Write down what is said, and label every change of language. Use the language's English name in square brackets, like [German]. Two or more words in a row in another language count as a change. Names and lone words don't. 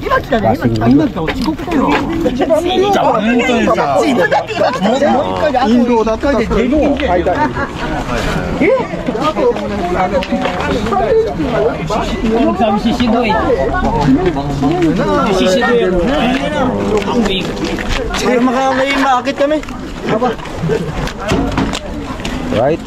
[Filipino] klaseng ligo. [Japanese] インドだったらそれの間に。 [English] Right?